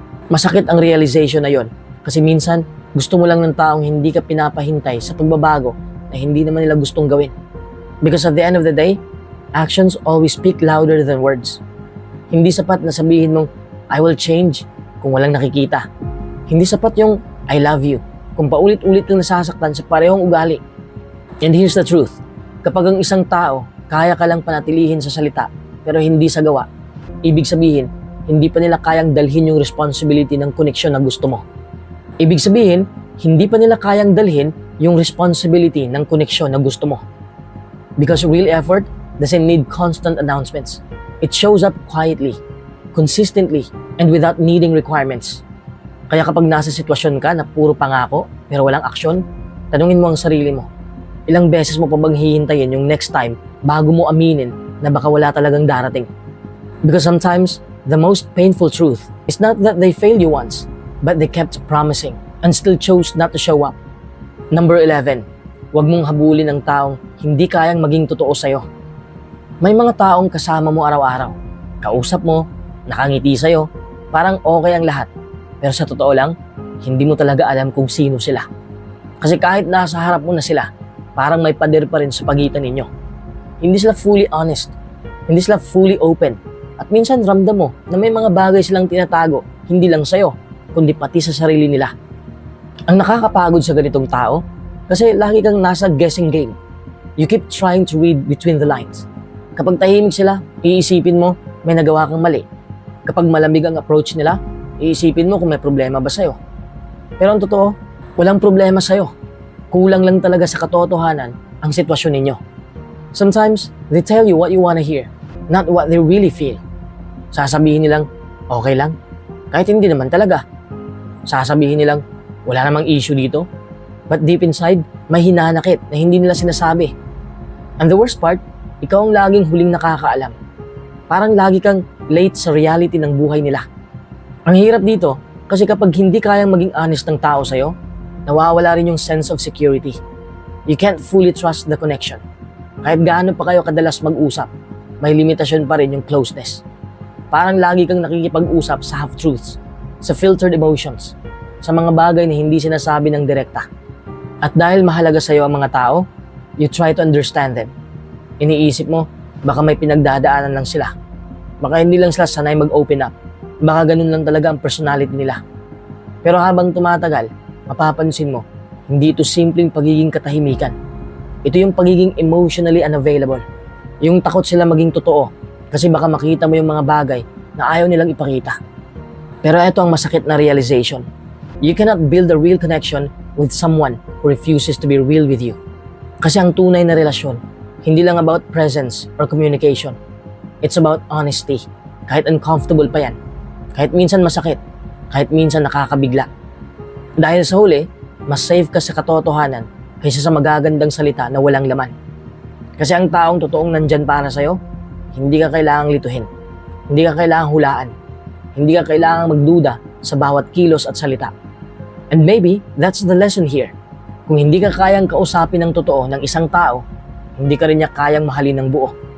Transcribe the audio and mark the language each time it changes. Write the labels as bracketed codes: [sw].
[tl] Masakit ang realization na yon kasi minsan gusto mo lang ng taong hindi ka pinapahintay sa pagbabago na hindi naman nila gustong gawin. [en] Because at the end of the day, actions always speak louder than words. [tl] Hindi sapat na sabihin mong, [en] I will change [tl] kung walang nakikita. Hindi sapat yung, [en] I love you [tl] kung paulit-ulit kang nasasaktan sa parehong ugali. [en] And here's the truth, [tl] kapag ang isang tao kaya ka lang panatilihin sa salita pero hindi sa gawa, ibig sabihin, hindi pa nila kayang dalhin yung responsibility ng koneksyon na gusto mo. Ibig sabihin, hindi pa nila kayang dalhin yung responsibility ng koneksyon na gusto mo. [en] Because real effort doesn't need constant announcements. It shows up quietly, consistently, and without needing requirements. [tl] Kaya kapag nasa sitwasyon ka na puro pangako pero walang aksyon, tanungin mo ang sarili mo, ilang beses mo pa bang hihintayin yung next time bago mo aminin na baka wala talagang darating? [en] Because sometimes, the most painful truth is not that they failed you once, but they kept promising and still chose not to show up. [tl] Number 11, huwag mong habulin ang taong hindi kayang maging totoo sa'yo. May mga taong kasama mo araw-araw, kausap mo, nakangiti sa'yo, parang okay ang lahat. Pero sa totoo lang, hindi mo talaga alam kung sino sila. Kasi kahit nasa harap mo na sila, parang may pader pa rin sa pagitan ninyo. Hindi sila fully honest, hindi sila fully open. At minsan ramdam mo na may mga bagay silang tinatago, hindi lang sa'yo, kundi pati sa sarili nila. Ang nakakapagod sa ganitong tao, kasi lagi kang nasa guessing game. [en] You keep trying to read between the lines. [tl] Kapag tahimik sila, iisipin mo may nagawa kang mali. Kapag malamig ang approach nila, iisipin mo kung may problema ba sa'yo. Pero ang totoo, walang problema sa'yo. Kulang lang talaga sa katotohanan ang sitwasyon ninyo. [en] Sometimes, they tell you what you wanna hear, not what they really feel. [tl] Sasabihin nilang, okay lang, kahit hindi naman talaga. Sasabihin nilang, wala namang issue dito. [en] But deep inside, [tl] may hinanakit na hindi nila sinasabi. [en] And the worst part, [tl] ikaw ang laging huling nakakaalam. Parang lagi kang late sa reality ng buhay nila. Ang hirap dito, kasi kapag hindi kayang maging honest ng tao sa'yo, nawawala rin yung sense of security. [en] You can't fully trust the connection. [tl] Kahit gaano pa kayo kadalas mag-usap, may limitasyon pa rin yung closeness. Parang lagi kang nakikipag-usap sa half-truths, sa filtered emotions, sa mga bagay na hindi sinasabi ng direkta. At dahil mahalaga sa'yo ang mga tao, [en] you try to understand them. [tl] Iniisip mo, baka may pinagdadaanan lang sila. Baka hindi lang sila sanay mag-open up. Baka ganun lang talaga ang personality nila. Pero habang tumatagal, mapapansin mo, hindi ito simpleng pagiging katahimikan. Ito yung pagiging emotionally unavailable. Yung takot sila maging totoo kasi baka makita mo yung mga bagay na ayaw nilang ipakita. Pero ito ang masakit na realization. [en] You cannot build a real connection with someone who refuses to be real with you. [tl] Kasi ang tunay na relasyon, hindi lang [en] about presence or communication. It's about honesty. [tl] Kahit uncomfortable pa yan. Kahit minsan masakit. Kahit minsan nakakabigla. Dahil sa huli, mas safe ka sa katotohanan kaysa sa magagandang salita na walang laman. Kasi ang taong totoong nandyan para sa'yo, hindi ka kailangang lituhin. Hindi ka kailangang hulaan. Hindi ka kailangang magduda sa bawat kilos at salita. [en] And maybe, that's the lesson here. [tl] Kung hindi ka kayang kausapin ng totoo ng isang tao, hindi ka rin niya kayang mahalin ng buo.